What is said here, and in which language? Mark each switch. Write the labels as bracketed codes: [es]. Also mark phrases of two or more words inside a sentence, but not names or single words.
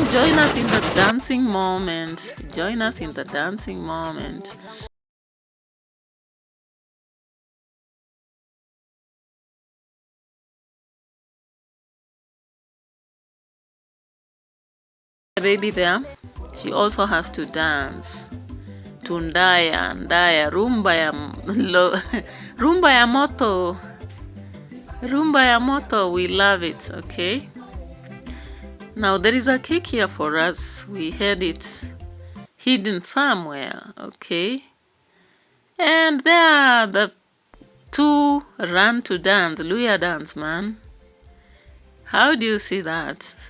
[en] Join us in the dancing moment. Join us in the dancing moment. The baby there, she also has to dance. [ln] Tundaya, ndaya, rumba ya moto. Rumba ya moto, [en] we love it, okay? Now there is a cake here for us. We had it hidden somewhere, okay? And there the 2 run to dance, Luya dance, man. How do you see that?